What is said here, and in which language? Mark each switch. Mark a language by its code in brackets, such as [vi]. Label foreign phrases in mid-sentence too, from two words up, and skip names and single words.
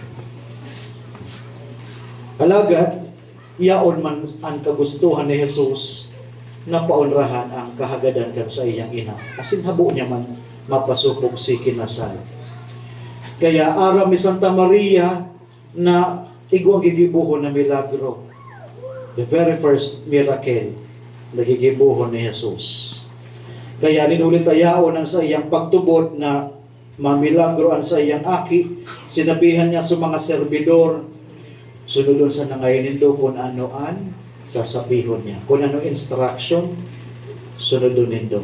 [bik] Malagad, iyaon man ang kagustuhan ni Jesus na paunrahan ang kahagadan kan sa iyang ina. Asin habo niya man mapasupog si kinasal. Kaya aram ni Santa Maria na igwang gigibuhon na milagro. [en] The very first miracle [bik] na gigibuhon ni Jesus. Kaya ninulit ayaon ang sa iyang pagtubod na mamilagro ang sa iyang aki. Sinabihan niya sa mga serbidor, sunodon sa nangayon nindo kung anoan, sasabihon niya. Kung ano instruction, sunodon nindo.